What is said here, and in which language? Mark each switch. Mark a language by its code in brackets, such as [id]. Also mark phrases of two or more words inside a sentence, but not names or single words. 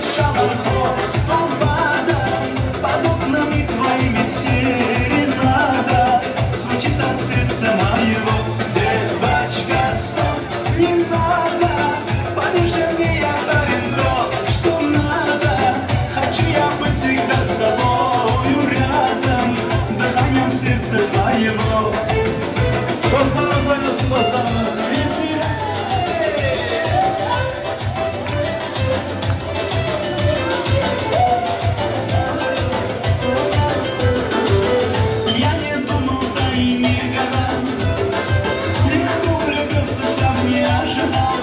[ru] шалахо, слобода, под окнами твоими серенада, звучит от сердца моего, девочка, стоп, не надо, подержи меня, парень, то, что надо, хочу я быть всегда с тобою рядом, дыханием сердца твоего. [tr] Dostlarımız oynasın, dostlarımız. İyisi. [ru] Я не думал, да и не гадал, легко влюбился, сам не ожидал.